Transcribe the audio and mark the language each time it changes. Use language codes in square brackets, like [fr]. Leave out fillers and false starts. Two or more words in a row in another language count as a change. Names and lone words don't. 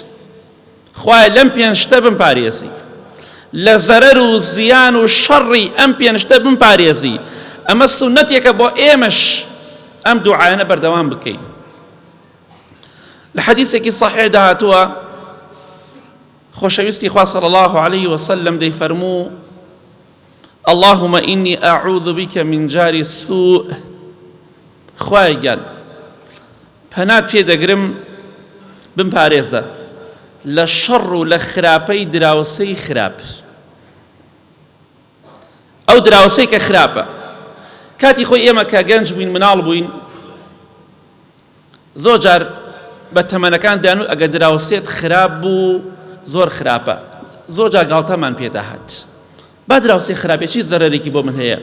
[ckb] خوای لەم پێنج شتە بمپارێزی، لە زەرەر و زیان و شەڕی ئەم پێنج شتە بمپارێزی. ئەمە سونەتێکە بۆ ئێمەش ئەم دوعایانە بەردەوام بکەین. لە حەدیثێکی صحیح داهاتووە خۆشەویستی خوا [ar] صلی الله عليه وسلم [ckb] دەیفەرموو [ar] اللهم إني أعوذ بك من جار السوء. [ckb] خوای گیان پەنات پێ دەگرم بمپارێزە لە شەڕ و لە خراپەی دراوسەی خراپ. ئەو دراوسەی کە خراپە کاتی خۆی ئێمە کە گەنج بووین مناڵ بووین زۆر جار بە تەمەنەکان دەیانوت ئەگەر دراوسێت خراپ بوو زۆر خراپە، زۆر جار گاڵتەمان پێداهات با دراوسێ خراپێ چی زەرەرێکی بۆ من هەیە.